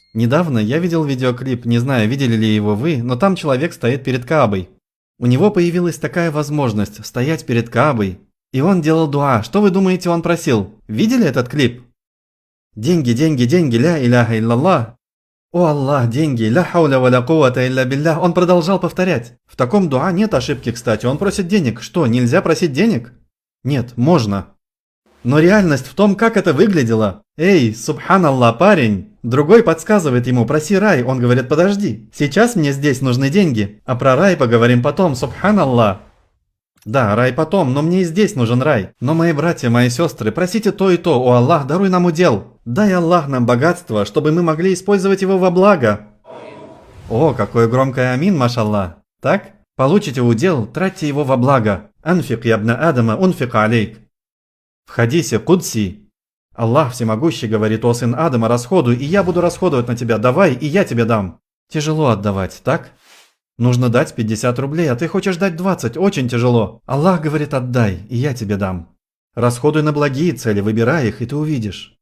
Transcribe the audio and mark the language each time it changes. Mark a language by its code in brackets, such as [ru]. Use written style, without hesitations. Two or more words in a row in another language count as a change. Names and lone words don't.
[ru] Недавно я видел видеоклип, не знаю, видели ли его вы, но там человек стоит перед Каабой. У него появилась такая возможность стоять перед Каабой, и он делал дуа. Что вы думаете, он просил? Видели этот клип? Деньги, деньги, деньги, [ar] لا إله إلا الله. [ru] О Аллах, деньги, [ar] لا حول ولا قوة إلا بالله. [ru] Он продолжал повторять. В таком дуа нет ошибки, кстати, он просит денег. Что, нельзя просить денег? Нет, можно. Но реальность в том, как это выглядело. Эй, субханаллах, парень. Другой подсказывает ему, проси рай. Он говорит, подожди, сейчас мне здесь нужны деньги. А про рай поговорим потом, субханаллах. Да, рай потом, но мне и здесь нужен рай. Но мои братья, мои сестры, просите то и то. О Аллах, даруй нам удел. Дай Аллах нам богатство, чтобы мы могли использовать его во благо. О, какое громкое амин, машаллах. Так? Получите удел, тратьте его во благо. [ar] أنفق يا ابن آدم، أنفق عليك. [ru] В хадисе Кудси Аллах всемогущий говорит: о сын Адама, расходуй, и я буду расходовать на тебя, давай, и я тебе дам. Тяжело отдавать, так? Нужно дать 50 рублей, а ты хочешь дать 20, очень тяжело. Аллах говорит: отдай, и я тебе дам. Расходуй на благие цели, выбирай их, и ты увидишь.